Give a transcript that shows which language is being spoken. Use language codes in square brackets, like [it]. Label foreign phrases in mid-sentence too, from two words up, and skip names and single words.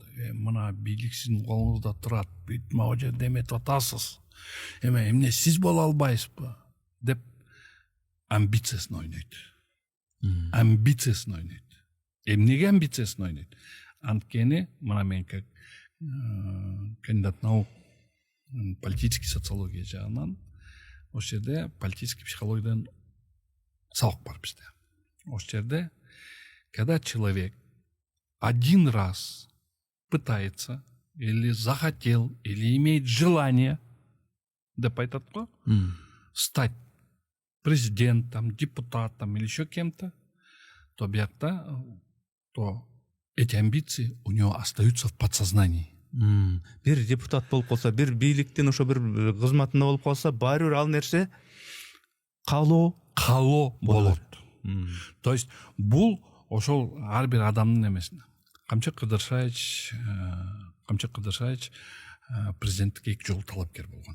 [ky] Мына бийлик сиздин колуңузда турат, бүт могу жерде эметип атасыз. Эмне сиз боло албайсызбы деп амбициясын ойнойт. Амбициясын ойнойт. Эмнеге амбициясын ойнойт? Анткени мына мен [ru] как кандидат наук политический социология [ky] жагынан ошол жерде политический психологиядан сабак бар бизде. Ошол жерде [ru] когда человек один раз пытается или захотел, или имеет желание, [ky] деп айтат го, [ru] стать президентом, депутатом или еще кем-то, то биякта, то эти амбиции у него остаются в подсознании. [ky] Бир депутат болуп калса, бир бийликтин ошо бир кызматында болуп калса, баары бир ал нерсе калоо болот. То есть бул ошол ар бир адамдын эмесине. Камчы Кыдыршаевич президенттикке 2 жолу талапкер болгон.